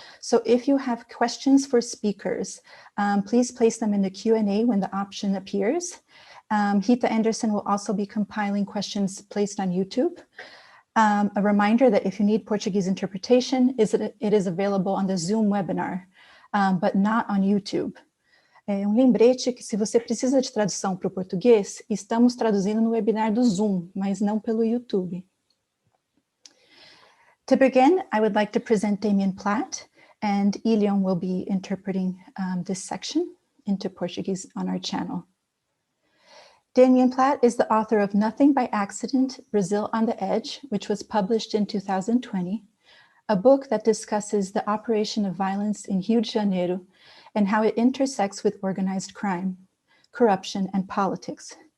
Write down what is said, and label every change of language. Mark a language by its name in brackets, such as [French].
[English] So if you have questions for speakers, please place them in the Q&A when the option appears. Rita Anderson will also be compiling questions placed on YouTube. A reminder that if you need Portuguese interpretation, it is available on the Zoom webinar, but not on YouTube. [Portuguese] Lembrete que se você precisa de tradução para o português, estamos traduzindo no webinar do Zoom, mas não pelo YouTube. [English] To begin, I would like to present Damien Platt, and Ilion will be interpreting this section into Portuguese on our channel. Damien Platt is the author of Nothing by Accident, Brazil on the Edge, which was published in 2020, a book that discusses the operation of violence in Rio de Janeiro and how it intersects with organized crime, corruption, and politics.